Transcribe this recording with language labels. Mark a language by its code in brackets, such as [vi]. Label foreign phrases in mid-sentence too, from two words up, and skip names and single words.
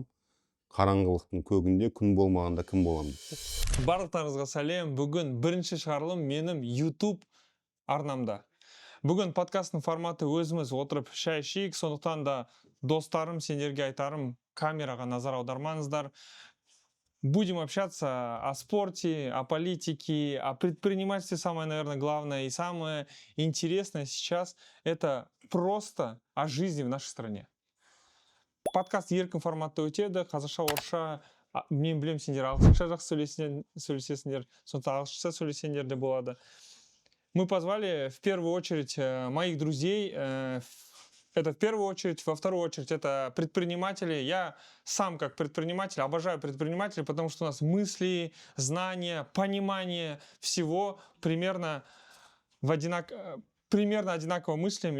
[kk] Қараңғылықтың көгінде күн болмағанда кім болам дейді. Барлықтарыңызға сәлем. Бүгін бірінші шығарылым менің YouTube арнамда. Бүгін подкасттың форматы өзіміз отырып шай ішейік, сондықтан да достарым, сендерге айтарым, камераға назар аудармаңыздар. [ru] Будем общаться о спорте, о политике, о предпринимательстве. Самое, наверное, главное и самое интересное сейчас – это просто о жизни в нашей стране. [kk] Подкаст еркін форматта өтеді, қазақша, орысша, мен білем, сендер ағылшынша жақсы сөйлесесіңдер, сондықтан ағылшынша сөйлесеңдер де болады. [ru] Мы позвали в первую очередь моих друзей. Это в первую очередь, во вторую очередь это предприниматели. Я сам как предприниматель обожаю предпринимателей, потому что у нас мысли, знания, понимание всего примерно одинаково мыслим.